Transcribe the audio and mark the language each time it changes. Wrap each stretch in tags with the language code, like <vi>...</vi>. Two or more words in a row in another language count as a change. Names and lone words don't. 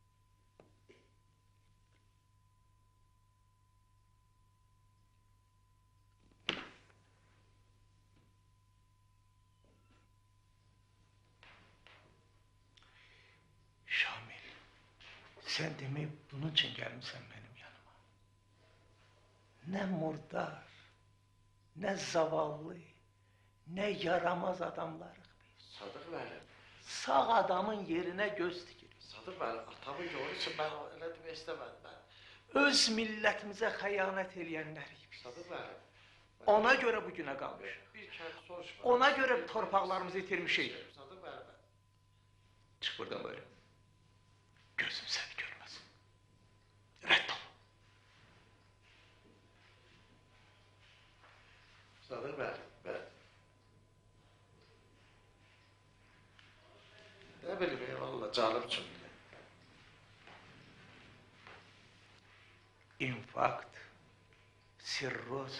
<tr>Şamil, sen demek bunun için gelmişsin benim yanıma. Ne murdar, ne zavallı, ne yaramaz adamlarıq biz.</tr> <az>Sadıq bəli.</az> <tr>Sağ adamın yerine göz dikirik.</tr> <az>Sadıq bəli, atamı görür üçün mən elə demək istəmədim mən. Öz millətimizə xəyanət eləyənlərik biz. Sadıq bəli.</az> <tr>Ona göre bugüne kalmış. Bir kere soruşma.</tr> <az>Ona göre torpaqlarımızı itirmişik. Sadıq bəli.</az> <tr>Çık buradan böyle. Gözüm seni görmesin.</tr> <az>Redd ol. Sadıq bəli.</az> <tr>Ne bileyim valla canım çıktı.</tr> <ru>Инфаркт, цирроз.</ru>